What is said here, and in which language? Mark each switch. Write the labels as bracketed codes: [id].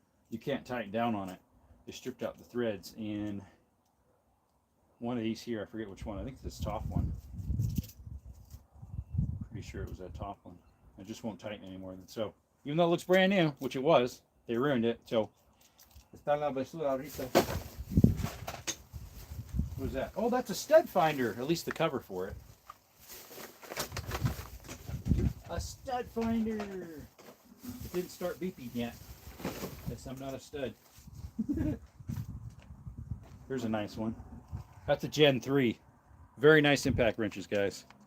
[en] You can't tighten down on it. They stripped out the threads, and one of these here, I forget which one. I think it's this top one. Pretty sure it was that top one. It just won't tighten anymore. So, even though it looks brand new, which it was, they ruined it. So, [es] está en la basura ahorita. [en] What was that? Oh, that's a stud finder. At least the cover for it. A stud finder. It didn't start beeping yet. Guess I'm not a stud. Here's a nice one. That's a Gen 3. Very nice impact wrenches, guys.